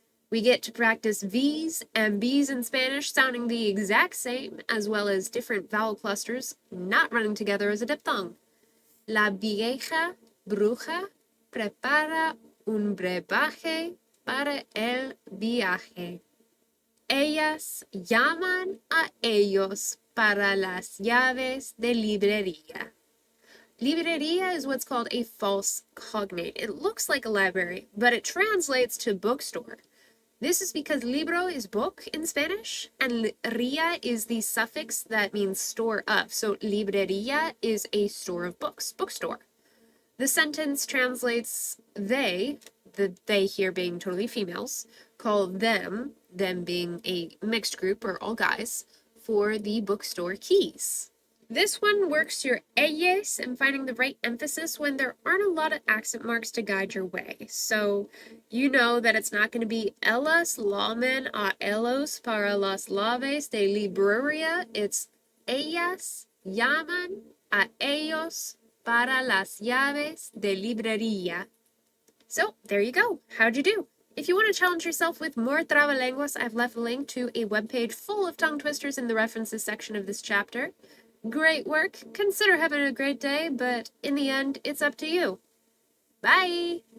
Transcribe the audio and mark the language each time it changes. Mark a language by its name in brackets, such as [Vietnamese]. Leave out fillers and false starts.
[English] We get to practice V's and B's in Spanish sounding the exact same, as well as different vowel clusters not running together as a diphthong. [Spanish] La vieja bruja prepara un brebaje para el viaje. Ellas llaman a ellos para las llaves de librería. [English] Librería is what's called a false cognate. It looks like a library, but it translates to bookstore. This is because libro is book in Spanish, and ría is the suffix that means store of. So librería is a store of books, bookstore. The sentence translates they, the they here being totally females, call them being a mixed group or all guys, for the bookstore keys. This one works your ellas and finding the right emphasis when there aren't a lot of accent marks to guide your way. So you know that it's not going to be [Spanish] ellas llaman a ellos para las llaves de librería. [English] It's [Spanish] ellas llaman a ellos para las llaves de librería. [English] So there you go. How'd you do? If you want to challenge yourself with more trabalenguas, I've left a link to a webpage full of tongue twisters in the references section of this chapter. Great work. Consider having a great day, but in the end, it's up to you. Bye!